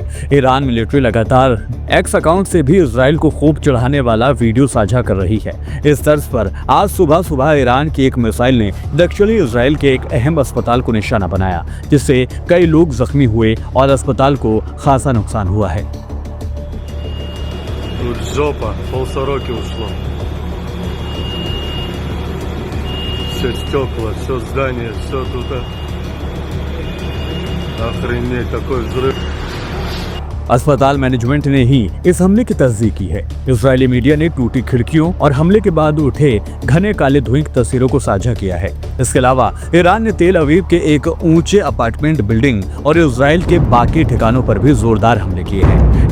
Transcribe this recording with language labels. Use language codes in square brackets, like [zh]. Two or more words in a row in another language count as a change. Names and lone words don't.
[hi] ईरान मिलिट्री लगातार एक्स अकाउंट से भी इजराइल को खूब चढ़ाने वाला वीडियो साझा कर रही है। इस तर्ज पर आज सुबह ईरान की एक मिसाइल ने दक्षिणी इजराइल के एक अहम अस्पताल को निशाना बनाया, जिससे कई लोग जख्मी हुए और अस्पताल को खासा नुकसान हुआ है। [ru] Все стекла, все здание, все тут. Охренеть, такой взрыв. [hi] अस्पताल मैनेजमेंट ने ही इस हमले की तस्दीक की है। इजरायली मीडिया ने टूटी खिड़कियों और हमले के बाद उठे घने काले धुएं की तस्वीरों को साझा किया है। इसके अलावा ईरान ने तेल अवीव के एक ऊंचे अपार्टमेंट बिल्डिंग और इजराइल के बाकी ठिकानों पर भी जोरदार हमले किए हैं।